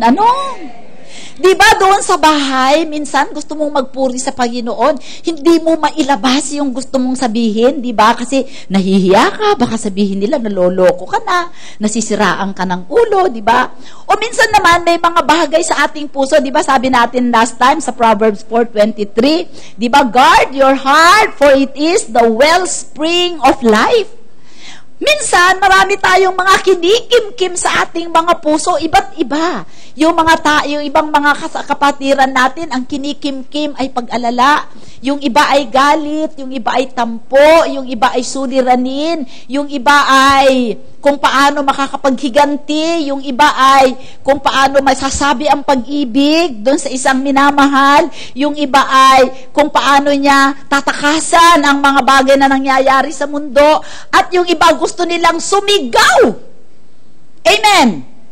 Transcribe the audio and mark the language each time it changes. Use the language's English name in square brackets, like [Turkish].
[Filipino] Ano? Diba doon sa bahay, minsan gusto mong magpuri sa Panginoon, hindi mo mailabas yung gusto mong sabihin, diba? Kasi nahihiya ka, baka sabihin nila, naloloko ka na, nasisiraan ka ng ulo, diba? O minsan naman, may mga bagay sa ating puso, diba? Sabi natin last time sa Proverbs 4:23, diba? [English] Guard your heart, for it is the wellspring of life. [Filipino] Minsan, marami tayong mga kinikim-kim sa ating mga puso, iba't iba. Yung ibang mga kapatiran natin, ang kinikim-kim ay pag-alala. Yung iba ay galit, yung iba ay tampo, yung iba ay suliranin, yung iba ay kung paano makakapaghiganti, yung iba ay kung paano masasabi ang pag-ibig doon sa isang minamahal, yung iba ay kung paano niya tatakasan ang mga bagay na nangyayari sa mundo, at yung iba gusto nilang sumigaw. Amen!